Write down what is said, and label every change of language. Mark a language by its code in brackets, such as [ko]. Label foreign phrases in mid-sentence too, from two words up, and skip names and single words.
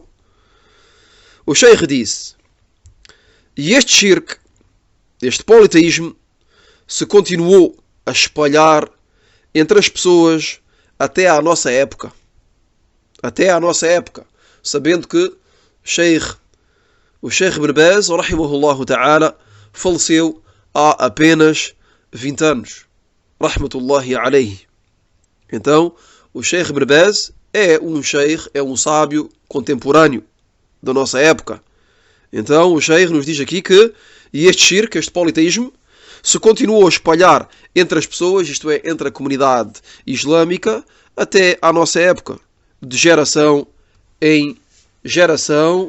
[pt] O Sheikh disse: e este shirk, este politeísmo, se continuou a espalhar entre as pessoas até à nossa época. Até à nossa época. Sabendo que o Sheikh Ibn Baz, [ar] رحمه الله تعالى, [pt] faleceu há apenas 20 anos. [ar] رحمة الله عليه. [pt] Então, o Sheikh Ibn Baz é um sábio contemporâneo da nossa época. Então o Sheikh nos diz aqui que este shirk, este politeísmo, se continuou a espalhar entre as pessoas, isto é, entre a comunidade islâmica, até à nossa época, de geração em geração.